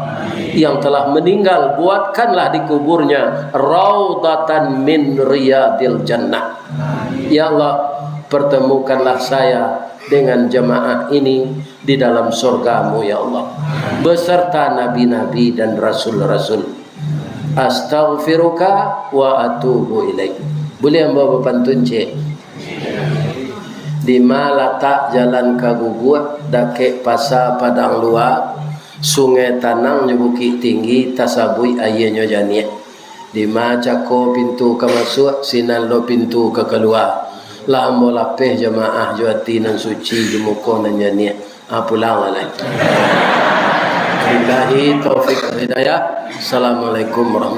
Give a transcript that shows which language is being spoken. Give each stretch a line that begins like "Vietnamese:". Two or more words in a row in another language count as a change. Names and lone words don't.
Indonesian: Yang telah meninggal, buatkanlah di kuburnya
Arabic: روضة من رياض الجنة.
Indonesian: Ya Allah, pertemukanlah saya dengan jemaah ini di dalam surgamu ya Allah, beserta nabi-nabi dan rasul-rasul.
Arabic: أستغفرك وأتوب إليك.
Minangkabau: Boleh ambo pantun cik. Di malata jalan Kagugut, dake pasar Padang Luar, sungai Tanang Bukit Tinggi, tasabui ayahnya janiah. Di macako pintu ke masuk, sinan lo pintu ke keluar. Lah ambo lapeh jemaah juati nan suci jemuko nan janiah. Pulang lah.
Arabic: بالله التوفيق الهداية السلام عليكم ورحمة الله وبركاته.